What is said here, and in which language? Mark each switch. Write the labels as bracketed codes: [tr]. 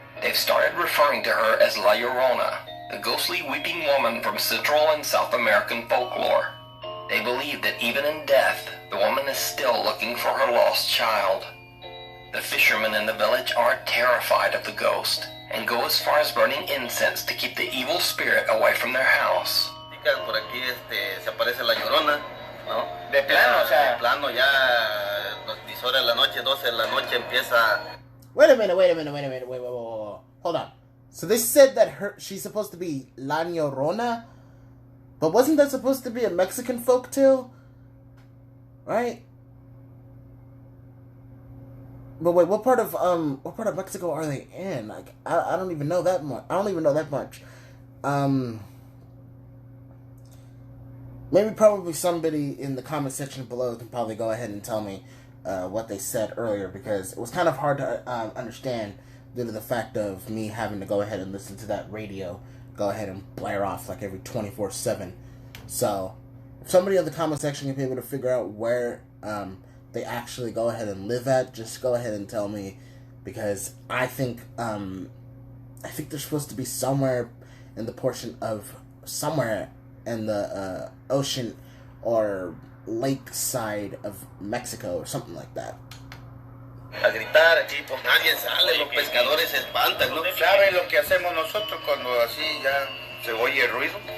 [en] They've started referring to her as La Llorona, the ghostly weeping woman from Central and South American folklore. They believe that even in death, the woman is still looking for her lost child. The fishermen in the village are terrified of the ghost and go as far as burning incense to keep the evil spirit away from their house. [es] Por aquí se aparece la Llorona, ¿no? De plano, o sea. De plano, ya 10 horas de la noche, 12 de la noche empieza. [en] Wait a minute. Hold on. So they said that she's supposed to be La Llorona, but wasn't that supposed to be a Mexican folktale? Right? But wait, what part of Mexico are they in? Like, I don't even know that much. Maybe probably somebody in the comment section below can probably go ahead and tell me what they said earlier, because it was kind of hard to understand due to the fact of me having to go ahead and listen to that radio go ahead and blare off like every 24/7. So if somebody in the comment section can be able to figure out where they actually go ahead and live at, just go ahead and tell me, because I think they're supposed to be somewhere in the portion of somewhere in the ocean or lake side of Mexico or something like that. [es] A gritar aquí, pues nadie sale, los pescadores se espantan, ¿no? ¿Sabe lo que hacemos nosotros cuando así ya se oye el ruido?